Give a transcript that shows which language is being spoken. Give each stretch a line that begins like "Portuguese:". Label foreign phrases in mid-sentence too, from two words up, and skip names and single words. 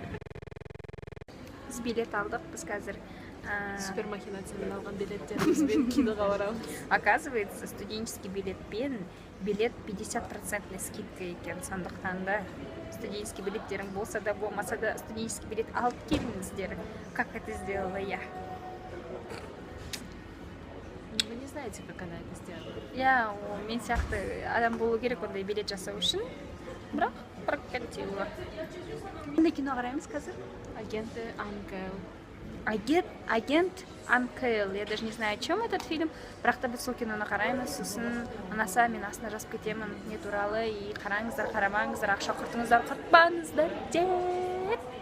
Kazakh: Біз билет алдық, біз қазір Супермахинациямен алған билеттерімізбен киноға барамыз.
Russian: Оказывается, студенческий
Kazakh: билетпен билет 50% скидка екен. Сондықтан да студенческий билеттерің болса да болмаса да студенческий билет алып келіңіздер.
Russian: Как это сделала я? Вы не знаете, как она это сделала?
Kazakh: Мен сияқты адам болу керек ондай билет жасау үшін. Бірақ прокатила. Қандай кино қараймыз қазір? Агенты Анкел. Агент Анкел.
Russian: Я даже не знаю, о чем этот фильм.
Kazakh: Бірақ та біз сол киноны қараймыз. Сосын ұнаса мен астына жазып кетемін не туралы. И қараңыздар, қарамаңыздар, ақша құртыңыздар, құртпаңыздар деп.